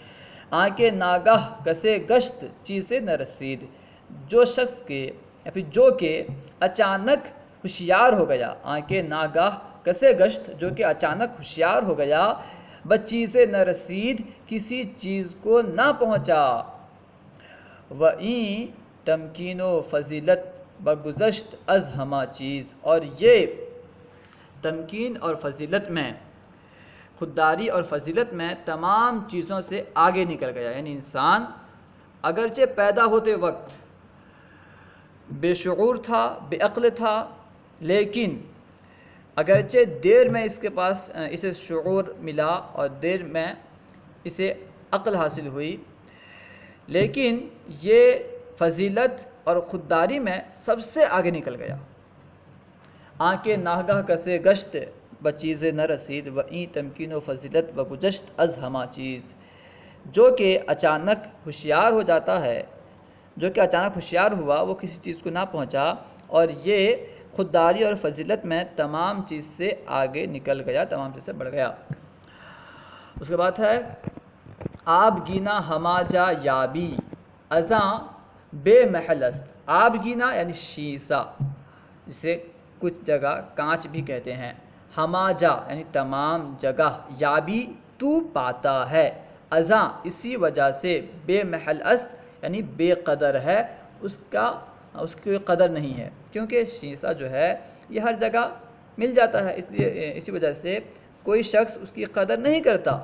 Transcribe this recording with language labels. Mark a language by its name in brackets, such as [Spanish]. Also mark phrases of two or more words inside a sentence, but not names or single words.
[Persian] آنکھ ناگاہ کسے گشت چیز نہ رسید، [Urdu] جو شخص کے یا پھر جو کہ اچانک ہوشیار ہو گیا، [Persian] آنکھ ناگاہ کسے گشت [Urdu] جو کہ اچانک ہوشیار ہو گیا، [Persian] بچیز نہ رسید [Urdu] کسی چیز کو نہ پہنچا۔ [Persian] وَإِن تمکین و فضیلت بگذشت از ہما چیز، [Urdu] اور یہ تمکین اور فضیلت میں، خودداری اور فضیلت میں تمام چیزوں سے آگے نکل گیا، یعنی انسان اگرچہ پیدا ہوتے وقت بے شعور تھا، بے عقل تھا، لیکن اگرچہ دیر میں اس کے پاس اسے شعور ملا اور دیر میں اسے عقل حاصل ہوئی، لیکن یہ فضیلت اور خودداری میں سب سے آگے نکل گیا۔ [Persian] آنکھ ناگاہ کسے گشت بچیز نہ رسید، وہیں تمکین و فضیلت بگذشت از ہما چیز، [Urdu] جو کہ اچانک ہوشیار ہو جاتا ہے، جو کہ اچانک ہوشیار ہوا وہ کسی چیز کو نہ پہنچا، اور یہ خودداری اور فضیلت میں تمام چیز سے آگے نکل گیا، تمام چیز سے بڑھ گیا۔ اس کے بعد ہے [Persian] آب گینا ہما جا یابی ازاں بے محل است۔ [Urdu] آب گینا یعنی شیشہ، جسے کچھ جگہ کانچ بھی کہتے ہیں۔ [Persian] ہما جا [Urdu] یعنی تمام جگہ، یابی تو پاتا ہے، ازاں اسی وجہ سے، [Persian] بے محل است [Urdu] یعنی بے قدر ہے، اس کی قدر نہیں ہے، کیونکہ شیشہ جو ہے یہ ہر جگہ مل جاتا ہے، اس لیے اسی وجہ سے کوئی شخص اس کی قدر نہیں کرتا۔